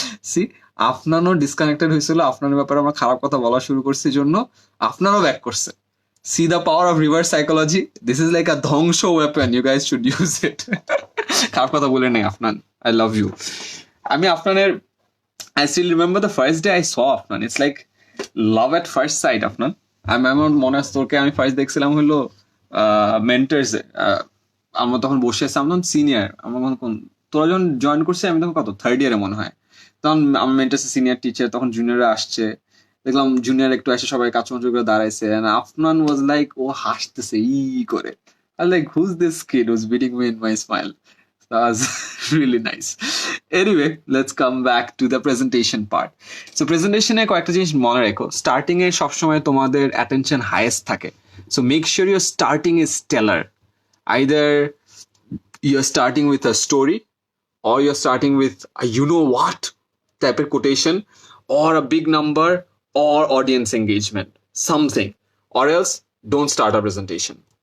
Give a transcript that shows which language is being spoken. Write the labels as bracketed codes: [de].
[bn] C, আপনারও disconnected হয়েছিল, আপনার ব্যাপারে আমরা খারাপ কথা বলা শুরু করছি জন্য আপনারও ব্যাক করছে। [en] See the power of reverse psychology, this is like a ধ্বংস weapon, you guys should use it. [bn] খারাপ কথা বলে নেই আপনার, [en] I love you. [bn] আমি আপনার, [en] I still remember the first day I saw Afnan. It's like love at first sight, Afnan. [bn] আমার মনে আছে তোকে আমি ফার্স্ট দেখছিলাম হলো মেন্টার্স। আমরা তখন বসে আছি, আমরা সিনিয়র, আমরা কোন, তোরা যখন জয়েন করছি আমি তখন কত থার্ড ইয়ারে মনে হয়। তখন আমার মেন্টার্সের সিনিয়র টিচার, তখন জুনিয়ররা আসছে, দেখলাম জুনিয়র একটু এসে সবাই কাচুমাচু করে দাঁড়াইছে। [en] Afnan was like, [bn] ও হাসতেছে ই করে, আর [en] Like who's this kid who's beating me in my smile. That was really nice. Anyway, let's come back to the presentation part. [bn] So presentation এ কয়েকটা জিনিস মনে রেখো। স্টার্টিং এ সবসময় তোমাদের অ্যাটেনশন হাইয়েস্ট থাকে। [en] So make sure your starting is stellar. Either you're starting with a story, or you're starting with a you know what type of quotation, or a big number, or audience engagement, something. Or else don't start a presentation.